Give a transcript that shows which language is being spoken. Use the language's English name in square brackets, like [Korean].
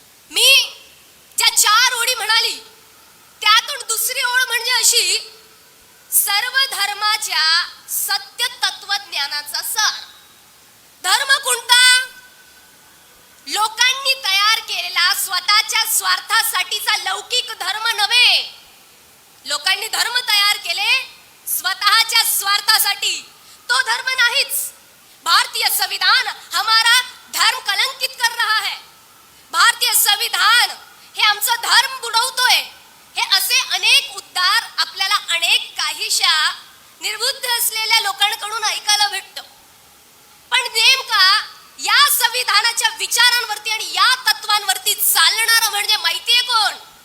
[Marathi] मी ज्या 4 ओळी म्हणाली त्यातून दुसरी ओळ म्हणजे अशी, सर्व धर्माच्या सत्य तत्वज्ञानाचा सार. धर्म कोणता? लोकांनी तयार केलेला स्वतःच्या स्वार्थासाठीचा लौकिक धर्म नव्हे. लोकांनी धर्म तयार केले स्वतःच्या स्वार्थासाठी, तो धर्म नाहीच. [Hindi] भारतीय संविधान हमारा धर्म कलंकित कर रहा है. [Marathi] भारतीय संविधान हे आमचा धर्म बुडवतोय. हे असे अनेक उद्गार आपल्याला अनेक काहीशा निर्बुद्ध असलेल्या लोकांकडून ऐकायला भेटतं. पण नेमका या संविधानाच्या विचारांवरती आणि या तत्वांवरती चालणारं म्हणजे माहितीये कोण?